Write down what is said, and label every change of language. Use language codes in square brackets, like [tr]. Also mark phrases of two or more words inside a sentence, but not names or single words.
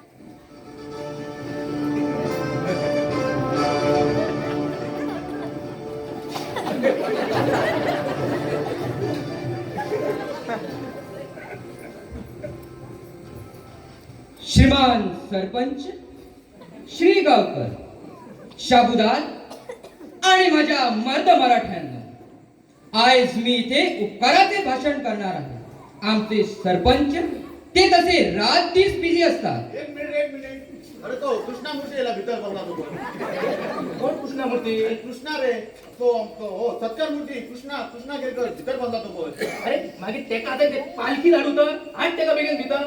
[mr] श्रीमान सरपंच श्री गावकर, शाबुदार आणि माझ्या मर्द मराठ्यांना, आज मी इथे उपकाराचे भाषण करणार आहे. आमचे सरपंच ते तसे रात दिस बिझी असतात. [kok] एक मिनिट. अरे तो कृष्णामूर्ती याला भीतर बसला तो. कोण कृष्णामूर्ती? कृष्णा रे तो हो सत्कार मूर्ती कृष्णा केरकर भीतर बसला तो बोल. अरे मागे तेका आता ते पालखी धाडू तर आठ तेका बेगीन भितर.